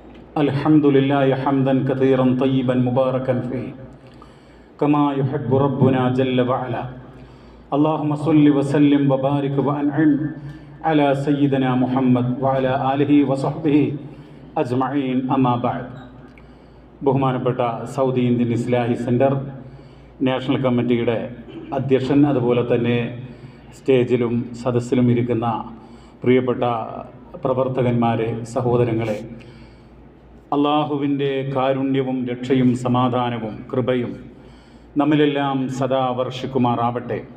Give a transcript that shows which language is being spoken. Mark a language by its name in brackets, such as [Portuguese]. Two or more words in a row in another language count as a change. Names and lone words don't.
[Arabic] الحمد لله حمدا كثيرا طيبا مباركا فيه كما يحب ربنا جل وعلا. اللهم صل وسلم وبارك وأنعم على سيدنا محمد وعلى آله وصحبه أجمعين. أما بعد. [Malayalam] ബഹുമാനപ്പെട്ട സൗദി ഇന്ത്യൻ ഇസ്ലാഹി സെൻറ്റർ നാഷണൽ കമ്മിറ്റിയുടെ അധ്യക്ഷൻ, അതുപോലെ തന്നെ സ്റ്റേജിലും സദസ്സിലും ഇരിക്കുന്ന പ്രിയപ്പെട്ട പ്രവർത്തകന്മാരെ, സഹോദരങ്ങളെ, അള്ളാഹുവിൻ്റെ കാരുണ്യവും രക്ഷയും സമാധാനവും കൃപയും നമ്മിലെല്ലാം സദാ വർഷിക്കുമാറാവട്ടെ.